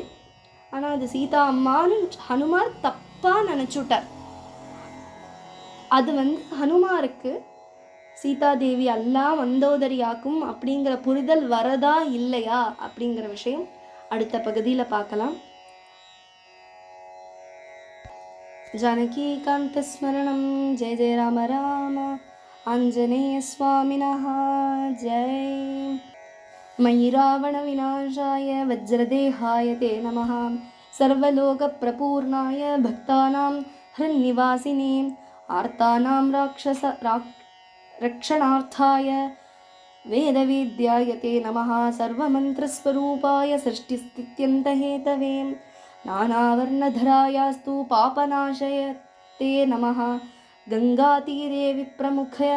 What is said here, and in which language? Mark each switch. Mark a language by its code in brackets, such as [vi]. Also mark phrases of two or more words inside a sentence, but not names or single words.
[ta] ஆனால் அது சீதா அம்மான்னு ஹனுமார் தப்பாக நினச்சுட்டார். அது ஹனுமாருக்கு சீதாதேவி எல்லாம் மந்தோதரி ஆக்கும் அப்படிங்கிற புரிதல் வரதா இல்லையா அப்படிங்கிற விஷயம் அடுத்த பகுதியில் பார்க்கலாம். [sa] जानकी स्मरणं जय जय राम राम आञ्जनेय स्वामिनः जय। मयि रावणविनाशाय वज्रदेहाय ते नमः सर्वलोकप्रपूर्णाय भक्तानां हृन्निवासिने आर्तानां रक्षणार्थाय वेदवेद्याय ते नमः सर्वमन्त्रस्वरूपाय सृष्टिस्थित्यन्तहेतवे नानावर्णधरायास्तु पापनाशय ते नमः गंगातीरे विप्रमुख